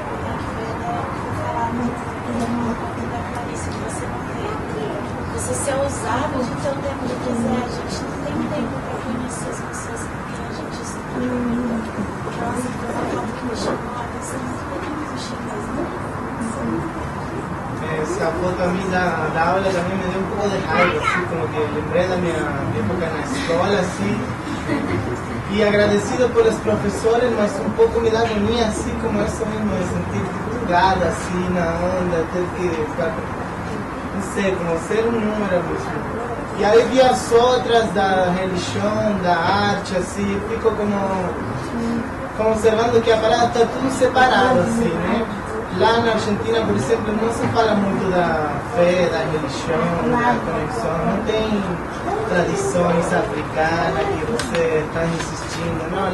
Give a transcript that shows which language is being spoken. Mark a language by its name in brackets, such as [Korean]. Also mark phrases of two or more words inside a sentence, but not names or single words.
[Portuguese] Que foi até o que foi falado no da Clarice, que você não tem. Você ser ousado de ter o tempo de quiser. A gente não tem tempo para conhecer as pessoas com quem a gente se comunica. Nossa, foi uma foto que me chamou a atenção muito mesmo. [Spanish] Esa foto a mí da aula también me dio un poco de raiva, así como que lembré de mi época en la escuela, así. Y agradecido por los profesores, mas un poco me da agonía, así como eso mismo, de sentir jugada, así, [Portuguese] na onda, ter que, [Spanish] no sé, como ser un número mesmo. [Portuguese] E aí vi as outras da religião, da arte, assim, fico como observando que a parada está tudo separado, assim, né? Lá na Argentina, por exemplo, não se fala muito da fé, da religião, da conexão, não tem tradições africanas que você está insistindo, não.